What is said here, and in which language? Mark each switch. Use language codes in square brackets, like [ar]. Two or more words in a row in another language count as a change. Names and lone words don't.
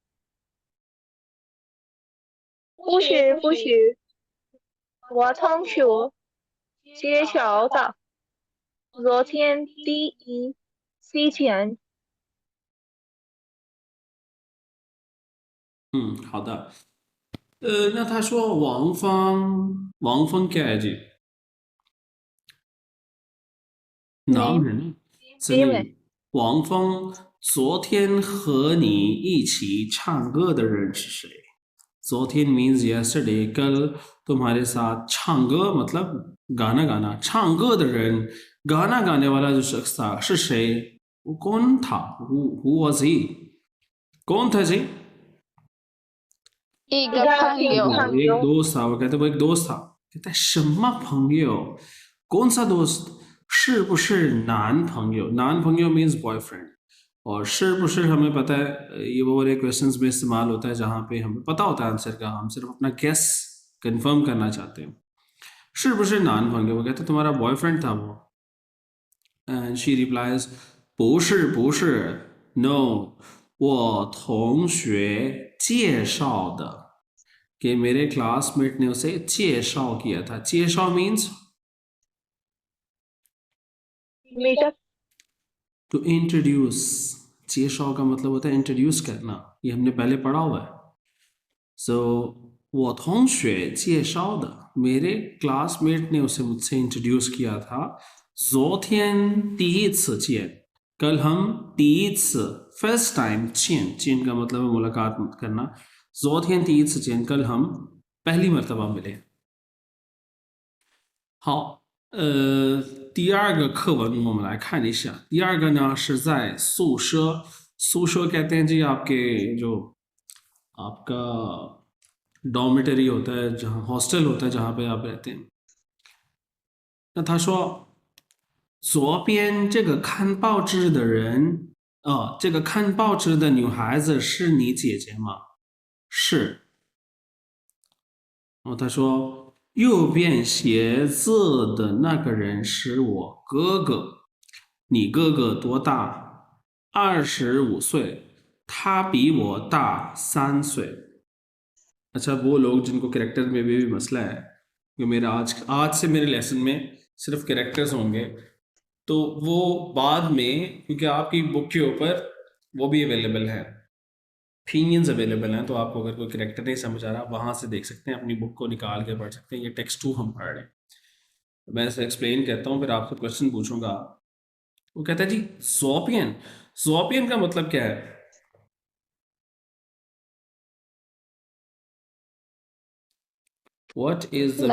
[zh] 不是不是，我同学介绍的，昨天第一次见。好的。那他说王芳，王芳 [hi] क्या है जी? नाम है ना? चलिए, [zh] 王芳昨天和你一起唱歌的人是谁? [en] 昨天 means yesterday, [hi] कल तुम्हारे साथ 唱歌 मतलब गाना गाना, [zh] 唱歌的人 [hi] गाना गाने वाला जो शख्स था [zh] 是谁? [hi] वो कौन था? [en] Who was he? [hi] कौन था जी? [zh] 一个朋友。 [hi] एक दोस्त था। वो कहते वो एक दोस्त था। कहता है [zh] 什么朋友? [hi] कौन सा दोस्त? [zh] 是不是男朋友? [en] 男朋友 means boyfriend। [hi] और 是不是 हमें पता है ये वो वाले क्वेश्चंस में इस्तेमाल होता है जहाँ पे हमें पता होता है आंसर का, हम सिर्फ अपना [en] guess confirm [hi] करना चाहते हैं। [zh] 是不是男朋友? [hi] वो कहते तुम्हारा बॉयफ्रेंड था वो। [en] And she replies [zh] 不是不是 [hi] no [zh] 我同学介绍的 [hi] कि मेरे क्लासमेट ने उसे 介绍 किया था 介绍 means मीटर [en] to introduce [hi] 介绍 का मतलब होता है इंट्रोड्यूस करना ये हमने पहले पढ़ा हुआ है सो [zh] 我同学介绍的 [hi] मेरे क्लासमेट ने उसे मुझसे इंट्रोड्यूस किया था [zh] 昨天第一次见 [hi] कल हम 第一次 [en] first time [zh] 见 见 [hi] का मतलब है मुलाकात करना [zh] 昨天第一次见 [hi] कल हम पहली मर्तबा मिले [zh] 好第二个课文我们来看一下第二个呢是在宿舍宿舍 [hi] कहते हैं जी आपके जो आपका डॉर्मिटरी होता है जहाँ हॉस्टल होता है जहाँ पे आप रहते हैं [zh] 那他说左边这个看报纸的人这个看报纸的女孩子是你姐姐吗？是。然后他说右边写字的那个人是我哥哥。你哥哥多大？25岁。他比我大3 岁。 [hi] अच्छा वो लोग जिनको कैरेक्टर में भी मसला है कि मेरा आज से मेरे लेसन में सिर्फ कैरेक्टर्स होंगे तो वो बाद में क्योंकि आपकी बुक के ऊपर वो भी अवेलेबल है [en] opinions available [hi] हैं तो आपको अगर कोई कैरेक्टर नहीं समझ आ रहा वहाँ से देख सकते हैं अपनी बुक को निकाल के पढ़ सकते हैं ये टेक्स्ट 2 हम पढ़ रहे हैं मैं इसे एक्सप्लेन करता हूँ फिर आपसे क्वेश्चन पूछूंगा वो कहता है जी जोपियन का मतलब क्या है [en] What is the